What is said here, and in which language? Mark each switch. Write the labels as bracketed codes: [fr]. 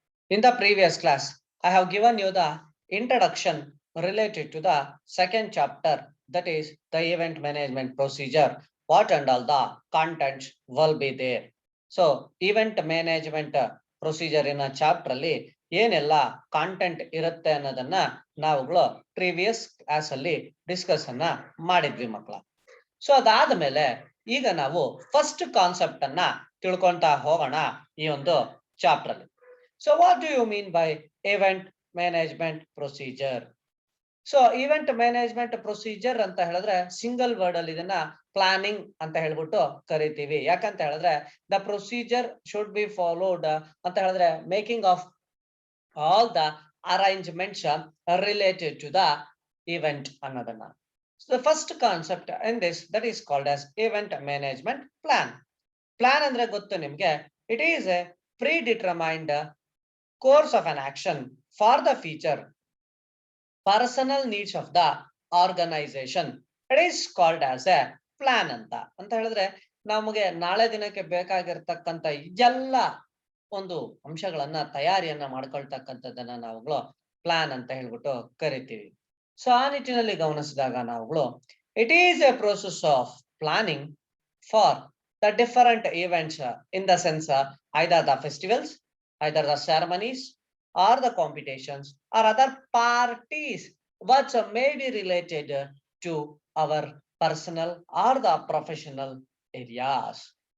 [en] In the previous class, I have given you the introduction related to the second chapter, that is the event management procedure. What and all the contents will be there. So, event management procedure in a chapter [kn] ಅಲ್ಲಿ ಏನೆಲ್ಲ content ಇರುತ್ತೆ ಅನ್ನೋದನ್ನ ನಾವುಗಳು previous class ಅಲ್ಲಿ discuss ಅನ್ನ ಮಾಡಿದ್ವಿ ಮಕ್ಕಳ. So ಅದಾದ್ಮೇಲೆ ಈಗ ನಾವು ಫಸ್ಟ್ ಕಾನ್ಸೆಪ್ಟ್ ಅನ್ನ ತಿಳ್ಕೊಂತಾ ಹೋಗೋಣ ಈ ಒಂದು ಚಾಪ್ಟರ್ ಅಲ್ಲಿ. [en] So what do you mean by event management procedure? [kn] So event management procedure ಅಂತ ಹೇಳಿದ್ರೆ ಸಿಂಗಲ್ ವರ್ಡ್ ಅಲ್ಲಿ ಇದನ್ನ ಪ್ಲಾನಿಂಗ್ ಅಂತ ಹೇಳ್ಬಿಟ್ಟು ಕರಿತೀವಿ. ಯಾಕಂತ ಹೇಳಿದ್ರೆ [en] the procedure should be followed [kn] ಅಂತ ಹೇಳಿದ್ರೆ [en] Making of all the arrangements related to the event ಅನ್ನೋದನ್ನ. So the first concept in this that is called as event management plan. Plan [kn] ಅಂದ್ರೆ ಗೊತ್ತು ನಿಮ್ಗೆ, [en] it is a predetermined course of an action for the future personal needs of the organization. It is called as a plan [kn] ಅಂತ ಹೇಳಿದ್ರೆ ನಮಗೆ ನಾಳೆ ದಿನಕ್ಕೆ ಬೇಕಾಗಿರ್ತಕ್ಕಂಥ ಎಲ್ಲ ಒಂದು ಅಂಶಗಳನ್ನ ತಯಾರಿಯನ್ನ ಮಾಡ್ಕೊಳ್ತಕ್ಕಂಥದ್ದನ್ನ ನಾವುಗಳು ಪ್ಲಾನ್ ಅಂತ ಹೇಳ್ಬಿಟ್ಟು ಕರಿತೀವಿ. ಸೊ ಆ ನಿಟ್ಟಿನಲ್ಲಿ ಗಮನಿಸಿದಾಗ ನಾವುಗಳು [en] It is a process of planning for the different events in the sense either the festivals, either the ceremonies or the competitions or other parties which may be related to our personal or the professional areas.